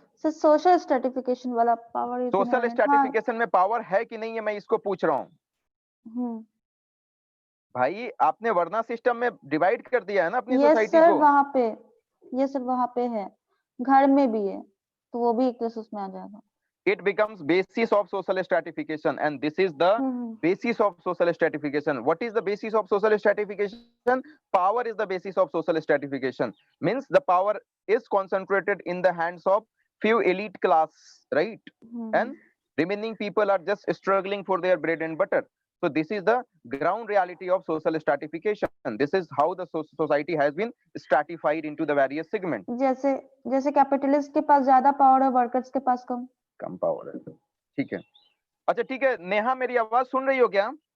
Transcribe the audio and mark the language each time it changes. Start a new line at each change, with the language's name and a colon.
Hindi: Sir social stratification वाला power is social inherent, हाँ। Stratification में पावर है कि नहीं है, मैं इसको पूछ रहा हूँ। हम्म। भाई आपने वर्ना सिस्टम में डिवाइड कर दिया है ना अपनी यस सोसाइटी सर, को। वहाँ पे, यस सर वहाँ पे है, घर में भी है, तो वो भी एक केस उसमें आ जाएगा।
English: It becomes basis of social stratification, and this is the basis of social stratification. What is the basis of social stratification? Power is the basis of social stratification. Means the power is concentrated in the hands of few elite class, right? And remaining people are just struggling for their bread and butter. So this is the ground reality of social stratification. This is how the society has been stratified into the various segments.
Hindi: जैसे capitalist के पास ज्यादा power है, workers के पास कम power है, ठीक है। अच्छा ठीक है, नेहा मेरी आवाज सुन रही हो क्या?